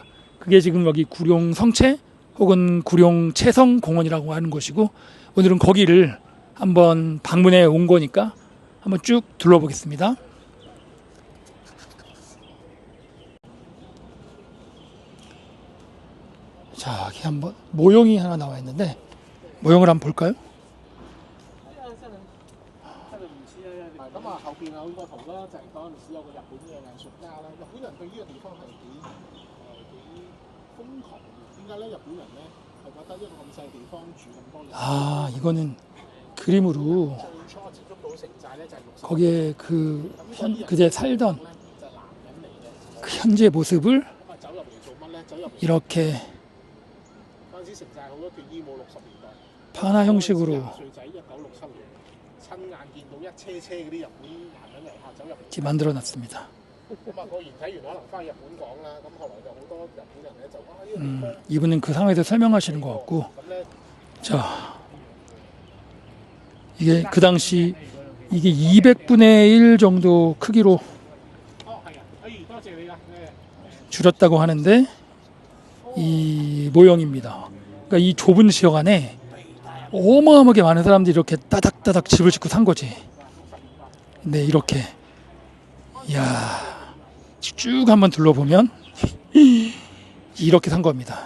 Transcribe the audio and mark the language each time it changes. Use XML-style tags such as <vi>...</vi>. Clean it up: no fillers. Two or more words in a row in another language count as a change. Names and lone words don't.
<ko>그게 지금 여기 구룡 성체 혹은 구룡 채성 공원이라고 하는 곳이고, 오늘은 거기를 한번 방문해 온 거니까 한번 쭉 둘러보겠습니다. 자, 여기 한번 모형이 하나 나와 있는데, 모형을 한번 볼까요?</ko> <yue>咁啊，後邊有好多圖啦，就係嗰陣時有個日本嘅藝術家啦。日本人對呢個地方係幾瘋狂嘅。點解咧？日本人咧係覺得一個咁細地方住咁多人。</yue> <ko>아, 이거는 그림으로</ko> <yue>最初接觸到城寨咧就係60。</yue> <ko>거기에 그제 살던 그 현재 모습을</ko> <yue>咁啊走入嚟做乜咧？走入嚟</yue> <ko>이렇게</ko> <yue>嗰陣時城寨好多脱衣舞60年代。</yue> <ko>판화 형식으로</ko> <yue>廿歲仔1967年親眼見到一車嗰啲日本男人遊客走入嚟。</yue> <ko>이렇게 만들어 놨습니다.</ko> <yue>咁啊，個原體員可能翻日本講啦，咁後來就好多日本人咧就話呢個地方</yue> <ko>이분은 그 상황에서 설명하시는 것 같고,</ko> <yue>咁咧。</yue> <ko>자, 이게 그 당시 이게 200분의 1 정도 크기로</ko> <yue>哦，係啊，多謝你啊，</yue> <ko>줄였다고 하는데, 이 모형입니다. 그러니까 이 좁은 지역 안에 어마어마하게 많은 사람들이 이렇게 따닥따닥 집을 짓고 산 거지. 근데 이렇게, 이야, 쭉 한번 둘러보면 이렇게 산 겁니다.</ko>